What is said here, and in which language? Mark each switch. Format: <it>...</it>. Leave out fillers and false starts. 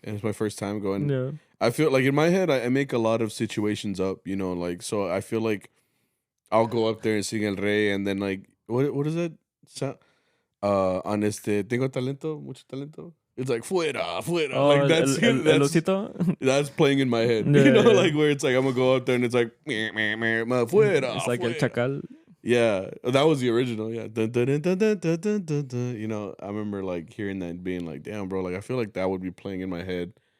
<en>And it's my first time going. Yeah. I feel like in my head, I make a lot of situations up, you know, like, so I feel like I'll go up there and sing El Rey, and then like, what is that?</en> <es>On tengo talento, mucho talento.</es> <en>It's like fuera. Oh, like that's playing in my head. Yeah, you know, like where it's like I'm gonna go out there and it's like fuera. It's like</en> <es>fuera. El Chacal.</es> <en>Yeah, that was the original. Yeah, dun, dun, dun, dun, dun, dun, dun, dun. You know, I remember like hearing that and being like, damn, bro, like I feel like that would be playing in my head.</en>